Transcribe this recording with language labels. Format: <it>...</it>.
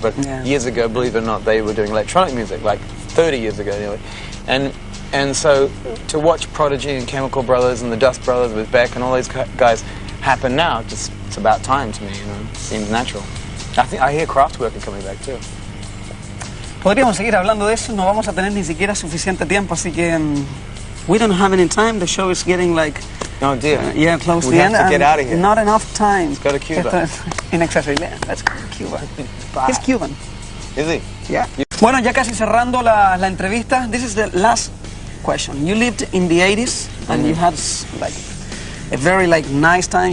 <en>But years ago, believe it or not, they were doing electronic music, like 30 years ago nearly. And so to watch Prodigy and Chemical Brothers and the Dust Brothers with Beck and all these guys happen now, just it's about time to me. You know, it seems natural. I hear Kraftwerk coming back too.</en> <es>Podríamos seguir hablando de eso, no vamos a tener ni siquiera suficiente tiempo, así que</es> <en>we don't have any time. The show is getting like close to the end. We have to get out of here. Not enough time. Let's go to Cuba. Let's go to Cuba. He's Cuban. Is he? Yeah.</en> <es>Bueno, ya casi cerrando la entrevista.</es> <en>This is the last question. You lived in the 80s and you had like a very like nice time.</en>